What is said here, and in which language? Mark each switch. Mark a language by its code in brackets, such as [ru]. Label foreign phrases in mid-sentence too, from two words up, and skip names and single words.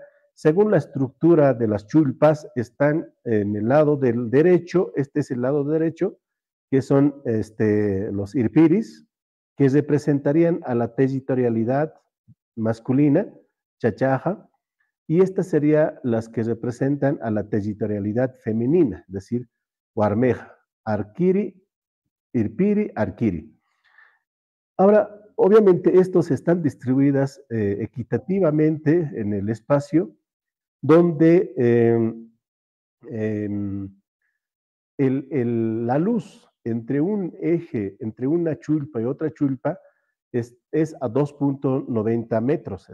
[es] Según la estructura de las chulpas, están en el lado del derecho, este es el lado derecho, que son los irpiris, que representarían a la territorialidad masculina, chachaja, y estas serían las que representan a la territorialidad femenina, es decir, [ay] huarmeja, arquiri, irpiri, arquiri. [es] Ahora, obviamente, estos están distribuidas equitativamente en el espacio, donde la luz entre un eje, entre una chulpa y otra chulpa, es a 2.90 metros.